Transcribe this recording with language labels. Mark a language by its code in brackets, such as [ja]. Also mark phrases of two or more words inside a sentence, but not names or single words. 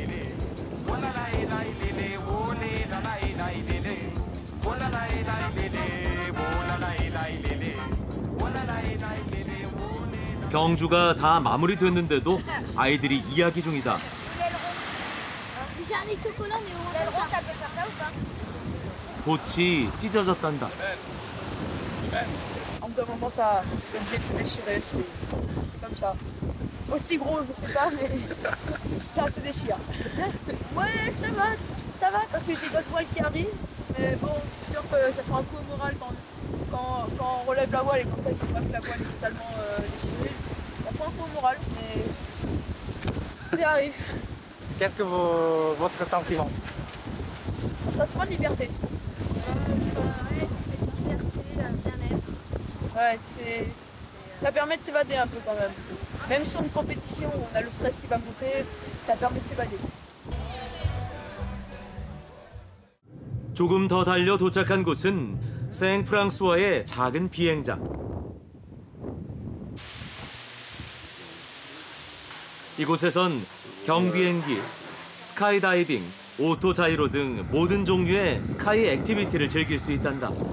[ko] 경주가 다 마무리됐는데도 아이들이 이야기 중이다. 돛이 찢어졌단다. [fr] En me demandant ça, c'est obligé de se déchirer, c'est comme ça. Aussi gros, je sais pas, mais ça se déchire. Ouais, ça va, parce que j'ai d'autres voiles qui arrivent. Mais bon, c'est sûr que ça fait un coup au moral quand on relève la voile et qu'en fait on voit que la voile est totalement déchirée. Ça fait un coup au moral, mais ça arrive. Qu'est-ce que votre sentiment? Un sentiment de liberté. Ouais, ça permet de s'évader un peu quand même. Même sur une compétition où on a le stress qui va monter, ça permet de s'évader. [ko] 조금 더 달려 도착한 곳은 생프랑수아의 작은 비행장. 이곳에선 경비행기, 스카이다이빙, 오토자이로 등 모든 종류의 스카이 액티비티를 즐길 수 있단다.